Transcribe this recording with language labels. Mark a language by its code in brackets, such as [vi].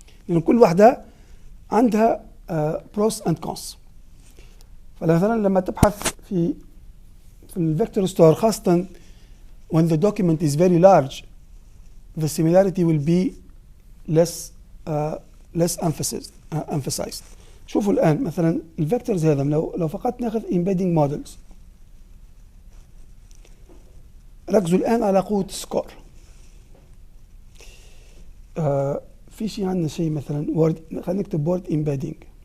[ar] لأن كل واحدة عندها pros and cons. فمثلا لما تبحث في الفيكتور ستور خاصة [en] when the document is very large, the similarity will be less emphasized. [ar] شوفوا الآن مثلا الفيكتورز هذا لو فقط ناخذ embedding models. ركزوا الآن على قوة السكور. في شيء عندنا شيء مثلا word، خلينا نكتب word embedding.